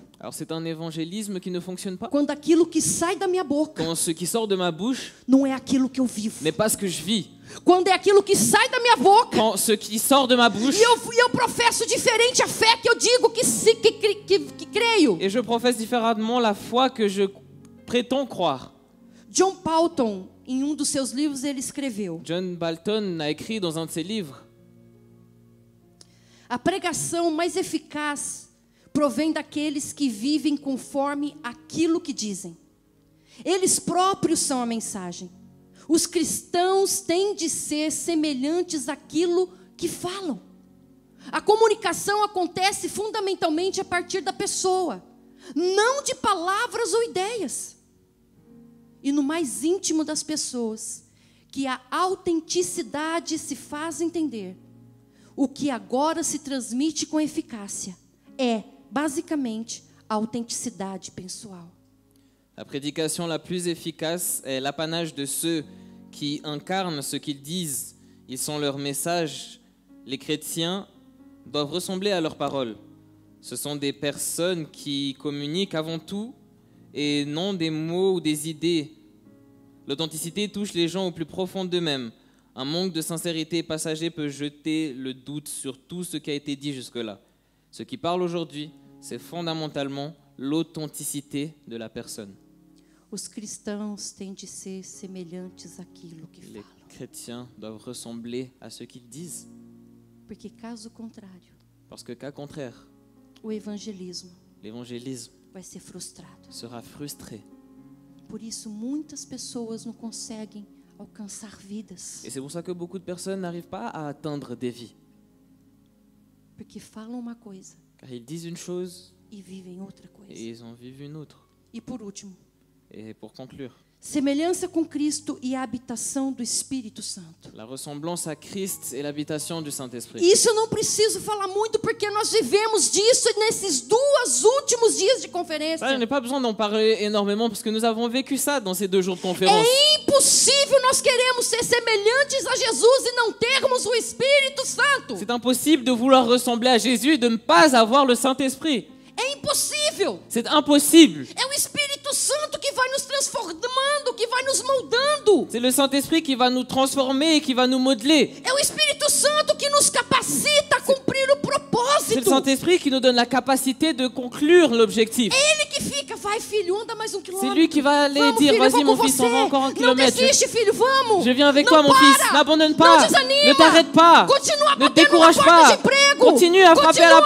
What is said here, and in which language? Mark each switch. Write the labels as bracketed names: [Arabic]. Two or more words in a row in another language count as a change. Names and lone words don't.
[French] Alors c'est un évangélisme qui ne fonctionne pas. [Portuguese] Quando aquilo que sai da minha boca [French] Quand ce qui sort de ma bouche [Portuguese] não é aquilo que eu vivo. [French] n'est pas ce que je vis. [Portuguese] Quando é aquilo que sai da minha boca [French] Quand ce qui sort de ma bouche, [Portuguese] e eu professo diferente a fé que eu digo que creio. [French] et je professe différemment la foi que je prétends croire. [Portuguese] John Paulton, em dos seus livros, ele escreveu: [French] John Balton a écrit dans un de ses livres: [Portuguese] a pregação mais eficaz provém daqueles que vivem conforme aquilo que dizem. Eles próprios são a mensagem. Os cristãos têm de ser semelhantes àquilo que falam. A comunicação acontece fundamentalmente a partir da pessoa, não de palavras ou ideias. E no mais íntimo das pessoas, que a autenticidade se faz entender. O que agora se transmite com eficácia é, basicamente, a autenticidade pessoal. [French] La prédication la plus efficace est l'apanage de ceux qui incarnent ce qu'ils disent. Ils sont leur message. Les chrétiens doivent ressembler à leurs paroles. Ce sont des personnes qui communiquent avant tout et non des mots ou des idées. L'authenticité touche les gens au plus profond d'eux-mêmes. Un manque de sincérité passager peut jeter le doute sur tout ce qui a été dit jusque-là. Ce qui parle aujourd'hui, c'est fondamentalement l'authenticité de la personne. [Portuguese] Os cristãos têm de ser semelhantes àquilo que [French] Les [Portuguese] falam. [French] chrétiens doivent ressembler à ce qu'ils disent. [Portuguese] Porque caso contrário, [French] Parce que cas contraire, [Portuguese] o evangelismo [French] l'évangélisme [Portuguese] vai ser frustrado. [French] sera frustré. [Portuguese] Por isso muitas pessoas não conseguem alcançar vidas, [French] Et c'est pour ça que beaucoup de personnes n'arrivent pas à atteindre des vies. [Portuguese] porque falam uma coisa [French] Car ils disent une chose [Portuguese] e vivem outra coisa. [French] et ils en vivent une autre. [Portuguese] E por último, [French] Et pour conclure, [Portuguese] semelhança com Cristo e a habitação do Espírito Santo. [French] la ressemblance à Christ et l'habitation du Saint-Esprit. [Portuguese] Isso eu não preciso falar muito porque nós vivemos disso nesses últimos dias de conferência. [French] Ça, je n'ai pas besoin d'en parler énormément parce que nous avons vécu ça dans ces 2 jours de conférence. [Portuguese] É impossível nós queremos ser semelhantes a Jesus e não termos o Espírito Santo. [French] C'est impossible de vouloir ressembler à Jésus et de ne pas avoir le Saint-Esprit. [Portuguese] É impossível. [French] C'est impossible. [Portuguese] É o Espírito Santo que vai nos transformando, que vai nos moldando. [French] C'est le Saint-Esprit qui va nous transformer et qui va nous modeler. [Portuguese] É o Espírito Santo que nos capacita a cumprir o [French] C'est le [Portuguese] propósito. [French] Saint-Esprit qui nous donne la capacité de conclure l'objectif. [Portuguese] Ele que fica, vai filho, anda mais um quilômetro. [French] C'est lui qui va aller [Portuguese] Vamos, [French] dire, [Portuguese] filho, [French] vas-y [Portuguese] vou [French] mon [Portuguese] com [French] fils, on va encore un [Portuguese] Não [French] kilomètre. [Portuguese] desiste, filho, vamos. [French] Je viens avec [Portuguese] Não [French] toi mon [Portuguese] para. [French] fils, n'abandonne [Portuguese] Não [French] pas, [Portuguese] desanima. [French] ne t'arrête pas, [Portuguese] Continua [French] ne [Portuguese] batendo [French] décourage [Portuguese] na porta [French] pas, [Portuguese] de emprego. [French] continue à frapper à la